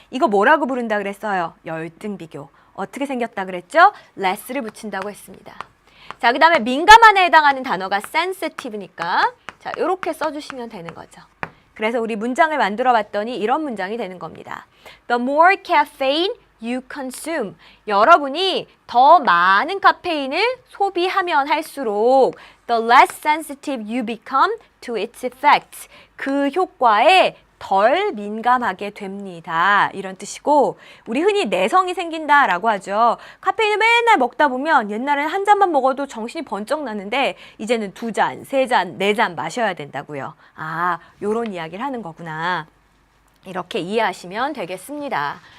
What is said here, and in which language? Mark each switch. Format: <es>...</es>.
<ko>이거 뭐라고 부른다 그랬어요? 열등 비교. 어떻게 생겼다 그랬죠? less를 붙인다고 했습니다. 자, 그 다음에 민감한에 해당하는 단어가 sensitive니까 자, 요렇게 써주시면 되는 거죠. 그래서 우리 문장을 만들어 봤더니 이런 문장이 되는 겁니다.</ko> <en>The more caffeine you consume.</en> <ko>여러분이 더 많은 카페인을 소비하면 할수록</ko> <en>the less sensitive you become to its effects.</en> <ko>그 효과에 덜 민감하게 됩니다. 이런 뜻이고, 우리 흔히 내성이 생긴다라고 하죠. 카페인을 맨날 먹다 보면 옛날에는 한 잔만 먹어도 정신이 번쩍 나는데 이제는 2잔, 3잔, 4잔 마셔야 된다고요. 아, 요런 이야기를 하는 거구나. 이렇게 이해하시면 되겠습니다.</ko>